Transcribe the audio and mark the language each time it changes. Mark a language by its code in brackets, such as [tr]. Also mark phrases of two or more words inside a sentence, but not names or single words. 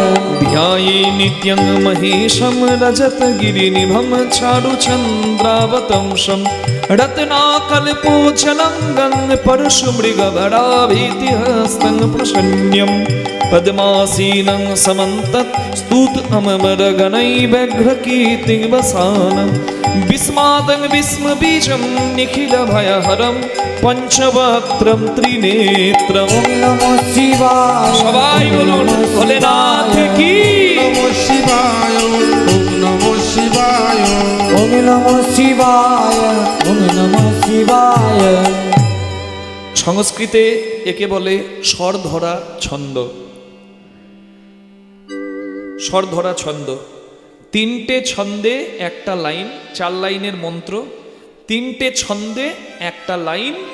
[sa] ध्याये नित्यं महेशं रजतगिरिनिभं चारुचन्द्रावतंशं रत्नाकल्पोचलङ्गं परशुमृगभराभीतिहस्तं प्रसन्न्यं पद्मासीनं समन्तत् स्तूत अमरगणैव्यघ्रकीर्तिं वसानं विस्मादं विस्मबीजं निखिलभयहरं पञ्चवक्त्रं त्रिनेत्रम्। ওম নমঃ শিবায়, [bn] সবাই বলুন ভোলেনাথ কি। [sa] নমঃ শিবায়, ওম নমঃ শিবায়। ওম নমঃ শিবায়, ওম নমঃ শিবায়। [bn] সংস্কৃতে একে বলে স্বর ধরা ছন্দ। স্বর ধরা ছন্দ, তিনটে ছন্দে একটা লাইন, 4 লাইনের মন্ত্র, তিনটে ছন্দে একটা লাইন।